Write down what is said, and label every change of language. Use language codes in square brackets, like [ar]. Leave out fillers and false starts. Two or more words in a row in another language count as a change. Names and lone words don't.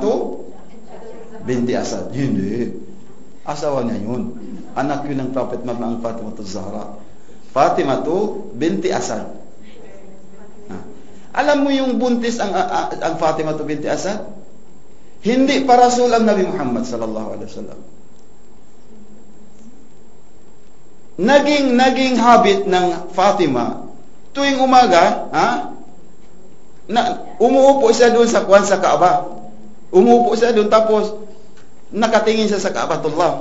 [tl] Fatimah binti Asad. Hindi. Asawa niya yun. Anak yun ng Prophet Muhammad, ang Fatimah Zahra. Fatimah binti Asad. Alam mo yung buntis ang Fatimah binti Asad? Hindi pa Rasul ang Nabi Muhammad [ar] صلى الله عليه وسلم. [tl] Naging habit ng Fatimah tuwing umaga, umuupo siya doon sa Kaaba. Umuupo siya doon, tapos nakatingin siya sa Kaabatullah.